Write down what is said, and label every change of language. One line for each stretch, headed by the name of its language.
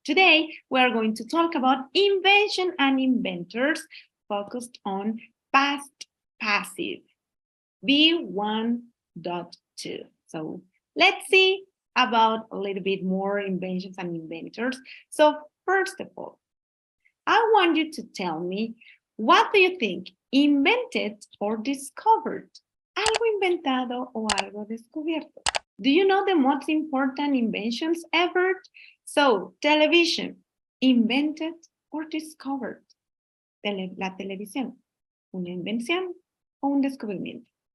English: Today, we are going to talk about invention and inventors focused on past passive, V1.2. So let's see about a little bit more inventions and inventors. So first of all, I want you to tell me, what do you think? Invented or discovered?
Spanish: Algo inventado o algo descubierto.
English: Do you know the most important inventions ever? So, television, invented or discovered?
Spanish: La televisión, una invención o un descubrimiento.